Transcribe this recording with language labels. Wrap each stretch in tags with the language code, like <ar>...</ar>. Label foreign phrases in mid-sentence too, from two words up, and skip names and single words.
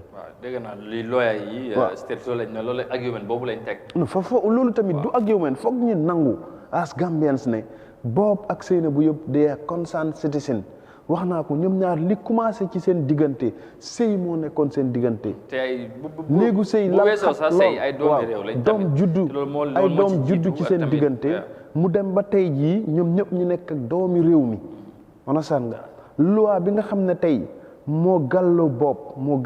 <wo>waaw dégg naa li lawyer yi. state loolu lañ ne loolu argument boobu lañ teg. non loolu tamit du argument foog ñu nangu</wo> <en>as Gambians</en> <wo>ne Bob ak Sainabou yëpp</wo> <en>they are concerned citizen</en> <wo>wax naa ko ñoom ñaar li commencé ci seen diggante sëy moo nekkoon seen diggante. te ay néegu sëy la ay doomi réew lañ doom juddu ci seen diggante mu dem ba tey jii ñoom ñëpp ñu nekk ak doomi réew mi onasan nga loi bi nga xam ne tey moo gàlloo Bob moo</wo>